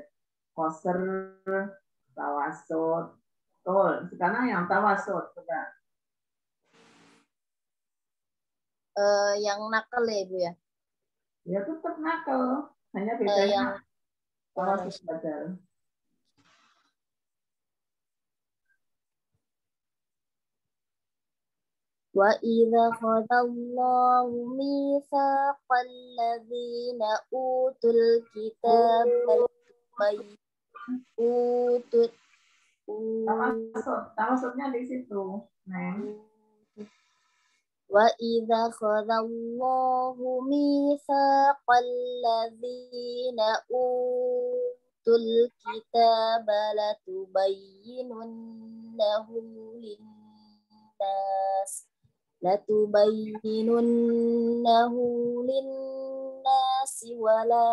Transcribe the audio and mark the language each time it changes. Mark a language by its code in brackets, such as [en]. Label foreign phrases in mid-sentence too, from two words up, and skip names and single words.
[id] Qasar, tawasud, tul. Sekarang yang tawasud. Coba. Yang nakal ya, Ibu ya? Ya tetap nakal. Hanya bedanya Yang [ar] توسط بدل. وَإِذَا أَخَذَ اللَّهُ مِيثَاقَ الَّذِينَ أُوتُوا الْكِتَابَ [id] Tawasudnya di situ. Neng. [ar] وَإِذَا أَخَذَ اللَّهُ مِيثَاقَ الَّذِينَ أُوتُوا الْكِتَابَ لَتُبَيِّنُنَّهُ لِلنَّاسِ وَلَا